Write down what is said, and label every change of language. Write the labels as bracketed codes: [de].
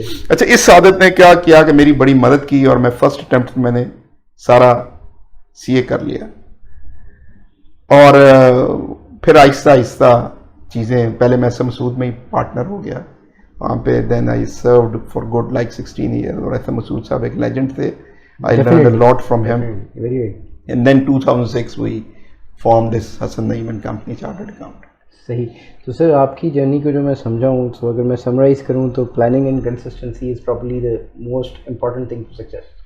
[ur] اچھا, اس عادت نے کیا کیا کہ میری بڑی مدد کی, اور میں فرسٹ اٹمپٹ میں نے سارا سی اے کر لیا. اور پھر آہستہ آہستہ چیزیں, پہلے میں ایس ایم سود میں ہی پارٹنر ہو گیا, وہاں پہ. [en] Then I served for good like 16 year. [ur] اور ایسا مسعود صاحب ایک لیجنڈ تھے. [en] I learned a lot from him. Very good. And then 2006 we formed this Hassan Naeem and Company Chartered Accountant. [ur] صحیح. تو سر آپ کی جرنی کو جو میں سمجھا ہوں, تو اگر میں سمرائز کروں تو [en] Planning and consistency is probably the most important thing for success.